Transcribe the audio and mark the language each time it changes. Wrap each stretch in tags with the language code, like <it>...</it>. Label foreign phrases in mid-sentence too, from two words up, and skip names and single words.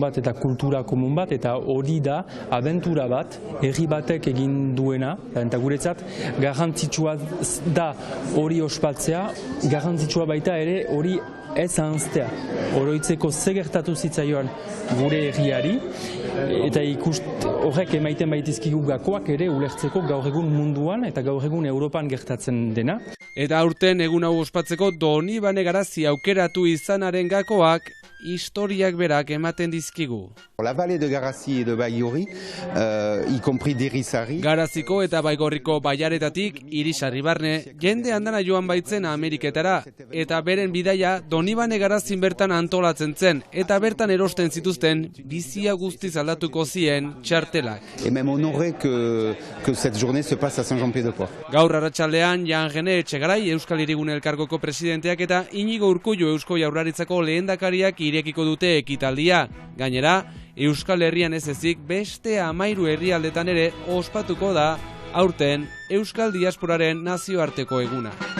<eu>bat eta kultura komun bat, eta hori da abentura bat, herri batek egin duena, eta guretzat garrantzitsua da hori ospatzea, garrantzitsua baita ere hori ez ahanztea, oroitzeko ze gertatu zitzaioan gure herriari, eta horrek emaiten baitizkigu gakoak ere ulertzeko gaur egun munduan eta gaur egun Europan gertatzen dena. Eta aurten egun hau ospatzeko Donibane Garazi aukeratu izanaren gakoak historiak berak ematen dizkigu.</eu> <fr>La vallée de Garazi et de Baigorri, y compris d'Irisarri.</fr> <eu>Garaziko eta Baigorriko baiaretatik Irisarri barne, jende andana joan baitzen Ameriketara, eta beren bidaia Donibane Garazin bertan antolatzen zen, eta bertan erosten zituzten bizia guztiz aldatuko zien txartelak.</eu> <fr>Et même honoré que cette journée se passe à Saint-Jean-Pied-de-Port.</fr> <eu>Gaur arratsaldean Jan Gene Etxegarai Euskal Hirigune elkargoko presidenteak eta Inigo Urkullu Eusko Jaurlaritzako lehendakariak irekiko dute ekitaldia. Gainera, Euskal Herrian ez ezik beste 13 herrialdetan ere ospatuko da aurten Euskal Diasporaren nazioarteko eguna.</eu>